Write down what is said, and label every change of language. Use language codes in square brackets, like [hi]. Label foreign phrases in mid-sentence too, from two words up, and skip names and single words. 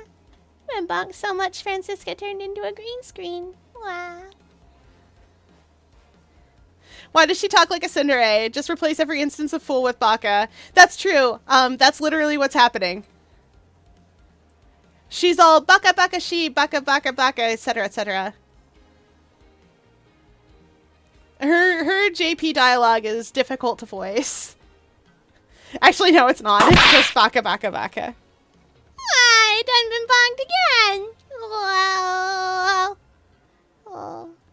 [en] Been bugged so much, Francisca turned into a green screen. Wow. Why does she talk like a Cinderay? Just replace every instance of fool with baka. That's true. That's literally what's happening. She's all [ja] baka baka she, baka baka baka, [en] etc., etc. Her JP dialogue is difficult to voice. Actually, no, it's not. It's just [ja] baka baka baka. [en] I done been bugged again. Wow. Oh.